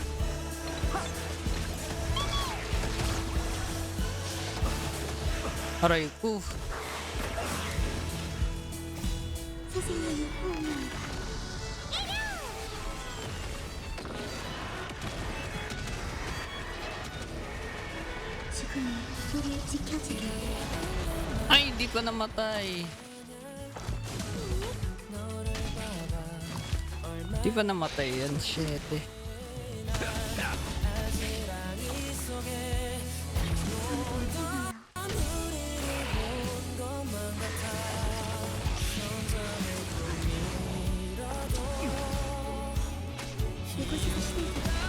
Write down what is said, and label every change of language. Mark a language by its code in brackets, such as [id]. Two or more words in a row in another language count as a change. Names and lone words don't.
[tl] Aray ko. [ko] 선생님의 호응을. 지금 우리 지켜주게. [tl] Ay, hindi ko namatay. Di ba namatay yan? Shit eh. [ko] 이곳에서 시작해.